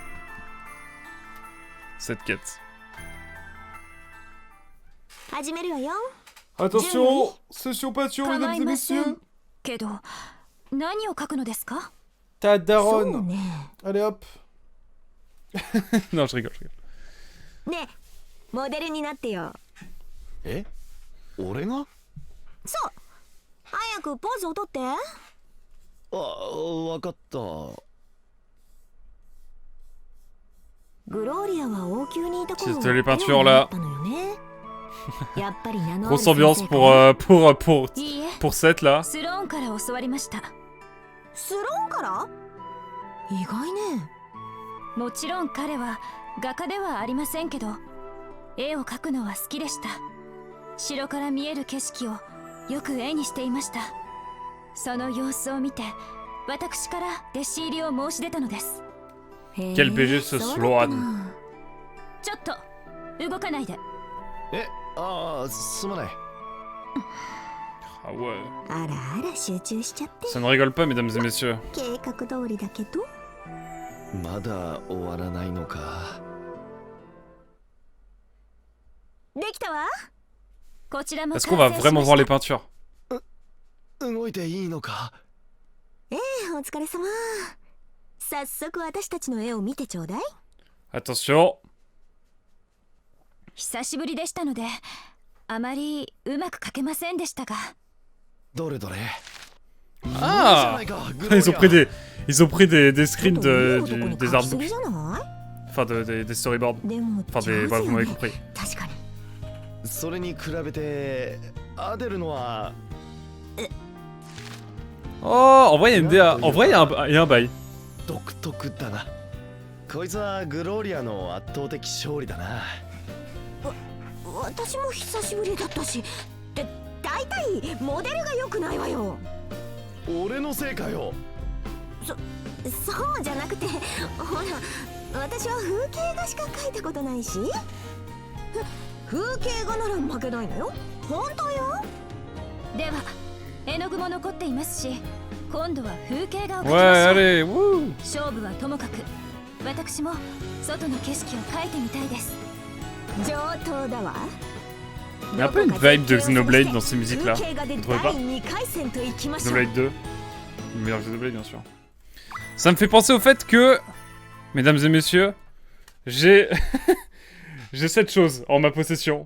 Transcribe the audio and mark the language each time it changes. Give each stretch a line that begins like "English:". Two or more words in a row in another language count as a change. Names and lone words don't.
French: Cette quête. Attention, session patio, mesdames et messieurs. Ta daronne. Allez hop. Non, je rigole.
Japanese: ねえ、モデルになってよ。え？俺が？そう。早くポーズをとって。あ、わかった。グローリアは王宮にいた頃。
French: C'était les peintures là.
Japanese: やっぱり名の
French: Grosse ambiance pour 7 là.
Japanese: スローンから教わりました。スローンから意外ね。もちろん彼は画家ではありませんけど、絵を描くのは好きでした。城から見える景色をよく絵にしていました。その様子を見て私から弟子入りを申し出たのです。
French: Quel BG ce Sloan?
Japanese: ちょっと動かないで。ああ、すまない。
French: Ah ouais.
Japanese: あらあら集中しちゃって。
French: Ça ne rigole pas, mesdames et messieurs.
Japanese: 計画通りだけど。まだ終わらないのか。できたわ。こちらも
French: Est-ce qu'on va vraiment voir les peintures?
Japanese: 動いていいのか。お疲れ様。早速私たちの絵を見てちょうだい。
French: Attention.
Japanese: 久しぶりでしたのであまりうまく描けませんでしたが。どれどれ。
French: Ah! Ils ont pris des screens des artbooks. Enfin, des storyboards. Enfin, bref, vous m'avez compris.
Japanese: 確かに。それに比べてアデルのは
French: Oh, en vrai, il y a une DA. En vrai, il y a un bail.
Japanese: 独特だな。こいつはグローリアの圧倒的勝利だな。私も久しぶりだったし、大体モデルが良くないわよ。俺のせいかよ。そうじゃなくて、ほら私は風景画しか描いたことないし。風景画なら負けないのよ。本当よ。では絵の具も残っていますし、今度は風景画を描きましょう。
French: Ouais, allez, wouh!
Japanese: 勝負はともかく私も外の景色を描いてみたいです。上等だわ。
French: Il y a un peu une vibe de Xenoblade dans ces musiques-là. Vous trouvez pas? Xenoblade 2. Le meilleur Xenoblade, bien sûr. Ça me fait penser au fait que, mesdames et messieurs, j'ai j'ai cette chose en ma possession.